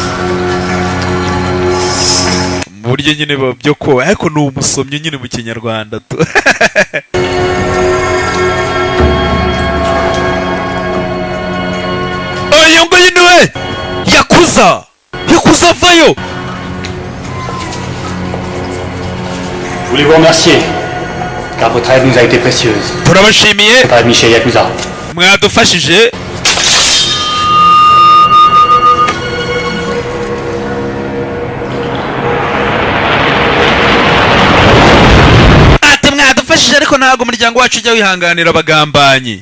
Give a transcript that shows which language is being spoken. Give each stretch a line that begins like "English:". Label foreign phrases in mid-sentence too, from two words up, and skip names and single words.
Kinyarwanda: mu buryo nyine byo koga ariko ni umusomyo nyine mu kinyarwanda tu uyu nguyu niwe yakuza avayo.
French: Je voulais vous remercier, car votre aide nous a été précieuse.
Kinyarwanda: turabashimiye
French: Pas de Michel Yakuza.
Kinyarwanda: mwadufashije ariko ntabwo umuryango wacu ujya wihanganira abagambanyi.